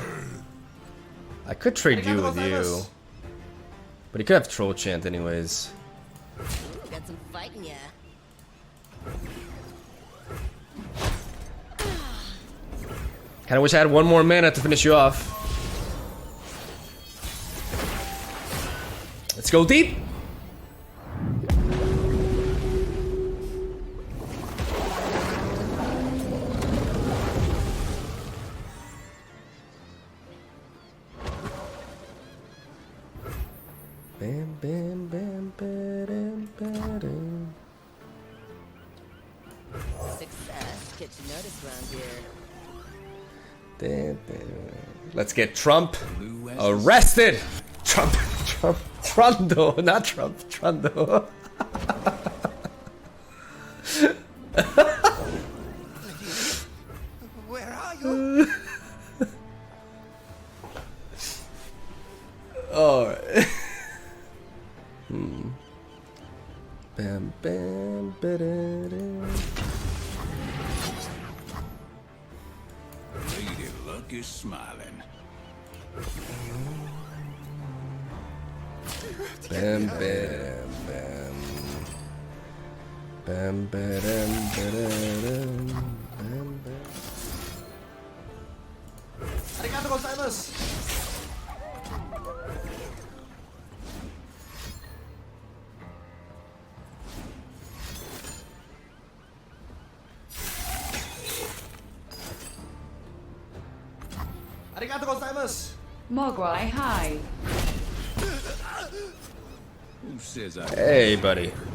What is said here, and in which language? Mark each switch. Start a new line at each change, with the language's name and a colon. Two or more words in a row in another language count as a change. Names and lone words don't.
English: I could trade you with you, but he could have troll chant anyways. Got some fighting, yeah. Kinda wish I had one more mana to finish you off. Let's go deep. Bam, bam, bam, ba-dam, ba-dam. Success gets you noticed around here. Dam, bam. Let's get Trump arrested. Trundo, not Trump, Trundo. Where are you? Alright. Bam, bam, ba-da-dam. Lady Luck is smiling. Bam, bam, bam. Bam, ba-dam, ba-da-dam. Bam, bam.
Japanese: ありがとうございます. ありがとうございます.
English: Mogwai, hi. Who says I Hey, buddy.